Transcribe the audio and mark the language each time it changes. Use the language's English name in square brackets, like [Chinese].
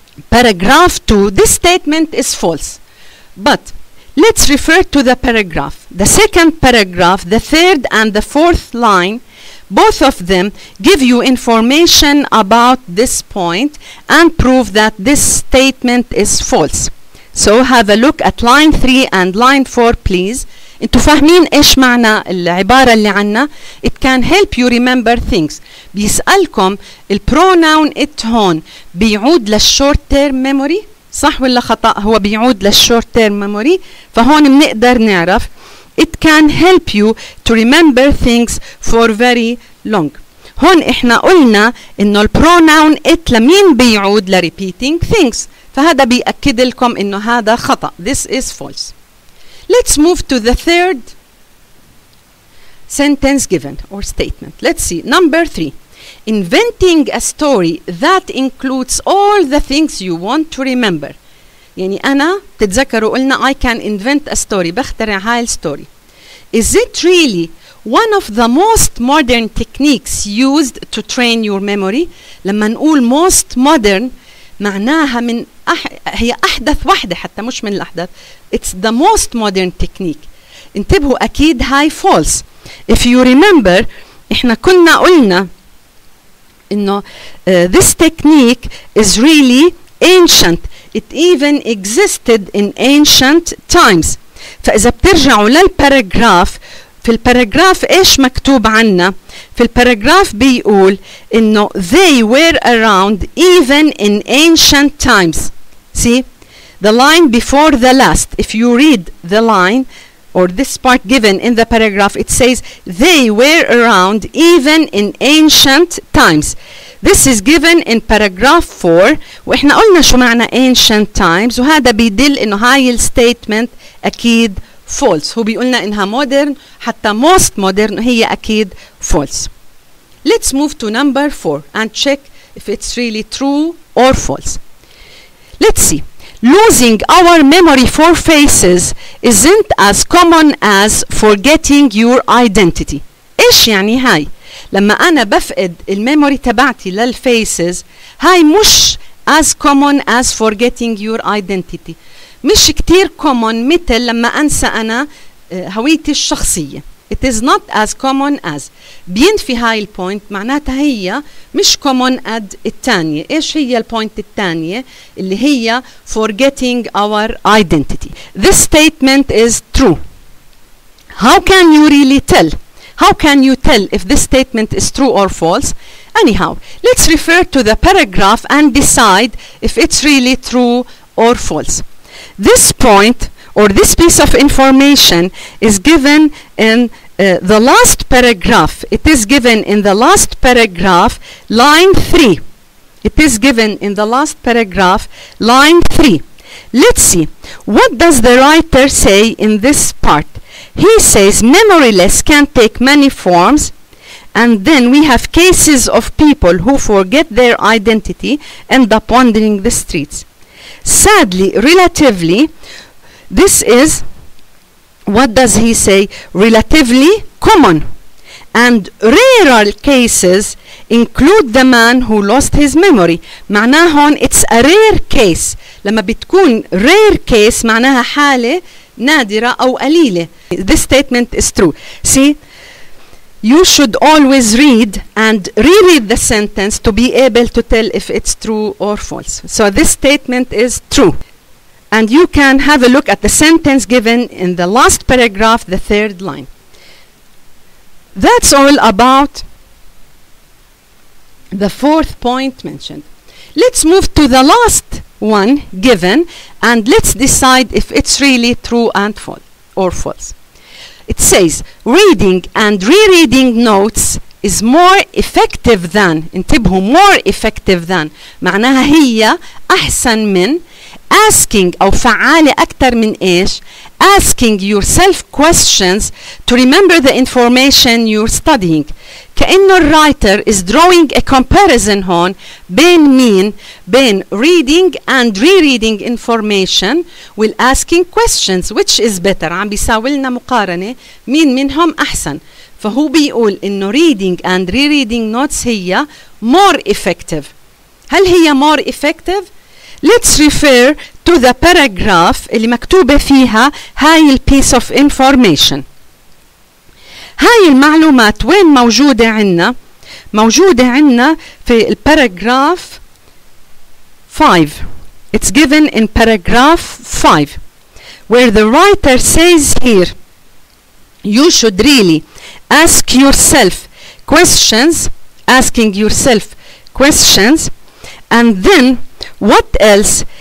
[English] Paragraph 2, this statement is false. But let's refer to the paragraph. The second paragraph, the third and the fourth line, both of them give you information about this point and prove that this statement is false. So have a look at line 3 and line 4, please. [Arabic] انتوا فاهمين ايش معنى العبارة اللي عنا؟ [English] It can help you remember things. [Arabic] بيسألكم البروناون it هون بيعود للشورت تيرم ميموري، صح ولا خطأ؟ هو بيعود للشورت تيرم ميموري، فهون بنقدر نعرف [English] it can help you to remember things for very long. [Arabic] هون احنا قلنا انه البروناون it لمين بيعود لrepeating things، فهذا بيأكد لكم انه هذا خطأ. [English] This is false. Let's move to the third sentence given or statement. Let's see. Number 3. Inventing a story that includes all the things you want to remember. [Arabic] يعني أنا تتذكروا قلنا [English] I can invent a story، [Arabic] بخترع هاي الستوري. [English] Is it really one of the most modern techniques used to train your memory؟ [Arabic] لما نقول most modern معناها من هي أحدث واحدة، حتى مش من الأحدث. [English] It's the most modern technique. [Arabic] انتبهوا أكيد هاي false. [English] If you remember [Arabic] إحنا كنا قلنا إنه [English] this technique is really ancient. It even existed in ancient times. [Arabic] فإذا بترجعوا للباراجراف في الباراجراف ايش مكتوب عنا؟ في الباراجراف بيقول انه [English] they were around even in ancient times. See the line before the last, if you read the line or this part given in the paragraph, it says they were around even in ancient times. This is given in paragraph 4. [Arabic] واحنا قلنا شو معنى ancient times، وهذا بيدل انه هاي الستيتمنت اكيد false. هو بيقولنا انها modern، حتى most modern هي اكيد false. [English] Let's move to number 4 and check if it's really true or false. Let's see. Losing our memory for faces isn't as common as forgetting your identity. [Arabic] ايش يعني هاي؟ لما انا بفقد الميموري تبعتي للفيسز، هاي مش [English] as common as forgetting your identity. [Arabic] مش كتير common مثل لما انسى انا هويتي الشخصية. [English] It is not as common as. [Arabic] بينفي هاي البوينت، معناتها هي مش common قد الثانية. ايش هي البوينت الثانية اللي هي [English] forgetting our identity. This statement is true. How can you really tell? How can you tell if this statement is true or false? Anyhow, let's refer to the paragraph and decide if it's really true or false. This point or this piece of information is given in the last paragraph. It is given in the last paragraph, line 3. It is given in the last paragraph, line 3. Let's see. What does the writer say in this part? He says memoryless can take many forms, and then we have cases of people who forget their identity, end up wandering the streets. Sadly, relatively, this is, what does he say? Relatively common. And rarer cases include the man who lost his memory. [Arabic] معناها هون [English] it's a rare case. [Arabic] لما بتكون rare case معناها حالة نادرة أو قليلة. [English] This statement is true. See, you should always read and reread the sentence to be able to tell if it's true or false. So this statement is true. And you can have a look at the sentence given in the last paragraph, the third line. That's all about the fourth point mentioned. Let's move to the last one given and let's decide if it's really true and false or false. It says reading and rereading notes is more effective than. [Arabic] انتبهوا, [English] more effective than [Arabic] معناها هي أحسن من [English] asking [Arabic] أو فعالة أكتر من إيش؟ [English] asking yourself questions to remember the information you're studying. [Arabic] كأنه الرايتر [English] is drawing a comparison [Arabic] هون بين مين؟ بين [English] reading and rereading information with asking questions. Which is better؟ [Arabic] عم بيساوي لنا مقارنة مين منهم أحسن. فهو بيقول إنه [English] reading and rereading notes هي more effective. [Arabic] هل هي [English] more effective؟ Let's refer to the paragraph [Arabic] اللي مكتوبة فيها هاي [English] piece of information. [Arabic] هاي المعلومات وين موجودة عنا؟ موجودة عنا في الباراجراف 5. [English] It's given in paragraph 5 where the writer says here you should really ask yourself questions, asking yourself questions, and then what else?